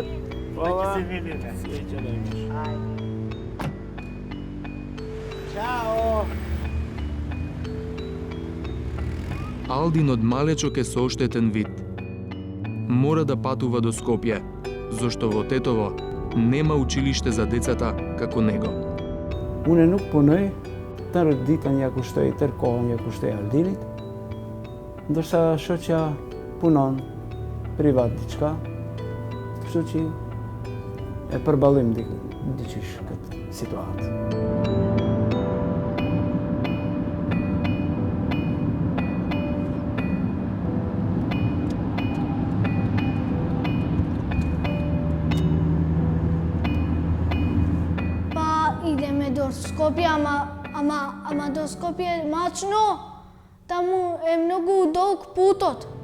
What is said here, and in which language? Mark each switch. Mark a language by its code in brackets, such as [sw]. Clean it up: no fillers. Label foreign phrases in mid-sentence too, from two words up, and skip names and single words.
[mk] Веќе се видиме. Среќа да имаш. Чао. Алдин од малечок е со оштетен вид. Мора да патува до Скопје, зашто во Тетово нема училиште за децата како него. [sq] Unë nuk punoj, tërë ditën ja kushtoj, tërë kohën ja kushtoj Aldinit, ndërsa shoqja punon privat diçka, kështu që e përballim diçish këtë situatë. [mk] Идеме до Скопје, ама до Скопје мачно, таму е многу долг путот.